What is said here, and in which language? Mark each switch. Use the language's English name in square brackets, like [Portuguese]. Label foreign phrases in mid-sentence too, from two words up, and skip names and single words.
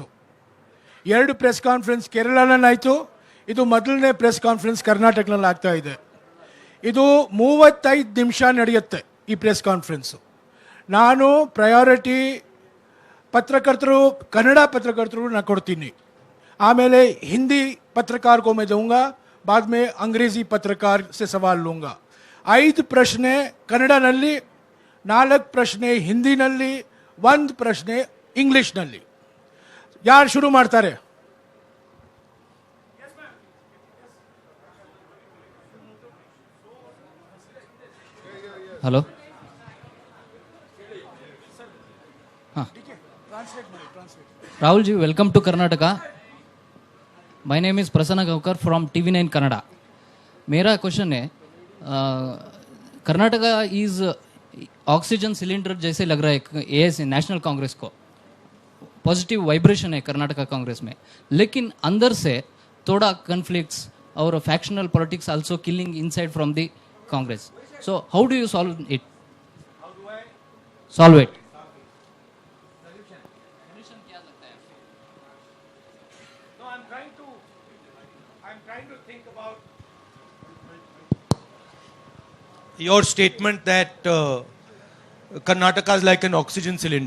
[Kannada] 2 [English] press conference [Kannada] ಕೇರಳನಲ್ಲಾಯಿತು, ಇದು ಮೊದಲನೇ [English] press conference [Kannada] ಕರ್ನಾಟಕನಲ್ಲಿ ಆಗ್ತಾ ಇದೆ. ಇದು 35 ನಿಮಿಷ ನಡೆಯುತ್ತೆ ಈ [English] press conference. [Kannada] ನಾನು ಪ್ರಯಾರಿಟಿ ಪತ್ರಕರ್ತರು, ಕನ್ನಡ ಪತ್ರಕರ್ತರು ನಾನು ಕೊಡ್ತೀನಿ, ಆಮೇಲೆ [Hindi] ಹಿಂदी पत्रकार को मैं दूंगा, बाद में अंग्रेजी पत्रकार से सवाल लूँगा. [Kannada] 5 ಪ್ರಶ್ನೆ ಕನ್ನಡನಲ್ಲಿ, 4 ಪ್ರಶ್ನೆ ಹಿಂದಿನಲ್ಲಿ, 1 ಪ್ರಶ್ನೆ ಇಂಗ್ಲಿಷ್ನಲ್ಲಿ. ಯಾರು ಶುರು ಮಾಡ್ತಾರೆ? ಹಲೋ, [Hindi] राहुल जी, [English] welcome to Karnataka. My name is Prasanna Gaonkar from TV9 Kannada. [Hindi] मेरा क्वेश्चन है, कर्नाटका [English] is oxygen cylinder [Hindi] जैसे लग रहा है [English] as National Congress [Hindi] को. [English] positive vibration [Hindi] है कर्नाटका कांग्रेस में, लेकिन अंदर से थोड़ा [English] conflicts और factional politics also killing inside from the Congress. So how do you solve it? I'm trying to think about your statement that Karnataka is like an oxygen cylinder.